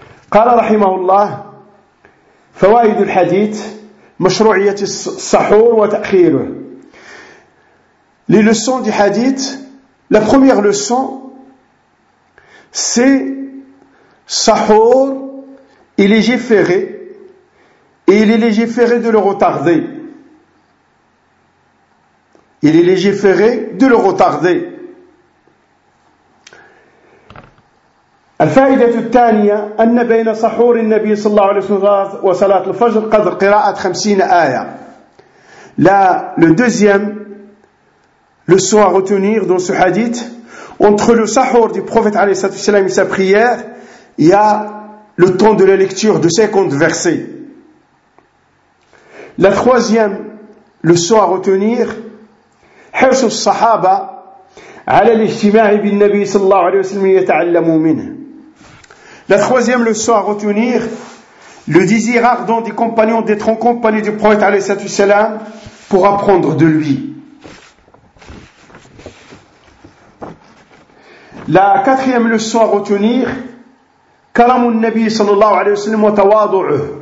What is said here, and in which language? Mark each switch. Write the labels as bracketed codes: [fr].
[ar] قال رحمه الله فوائد الحديث مشروعية السحور وتأخيره. [fr] Les leçons du hadith, la première leçon, c'est sahour, il est légiféré, et il est légiféré de le retarder. Il est légiféré de le retarder. [ar] الفائدة الثانية أن بين سحور النبي صلى الله عليه وسلم وصلاة الفجر قدر قراءة 50 آية. [fr] La, le deuxième leçon à retenir dans ce hadith, entre le sahur du prophète alayhi salatu wasalam et sa prière, il y a le temps de la lecture de 50 versets. La troisième leçon à retenir, [ar] حرص الصحابة على الاجتماع بالنبي صلى الله عليه وسلم يتعلموا منه. [fr] La troisième leçon à retenir, le désir ardent des compagnons d'être en compagnie du prophète alayhi salatu wasalam pour apprendre de lui. La quatrième leçon à retenir, [ar] karamun nabi sallallahu alayhi wa sallam wa tawadu'u.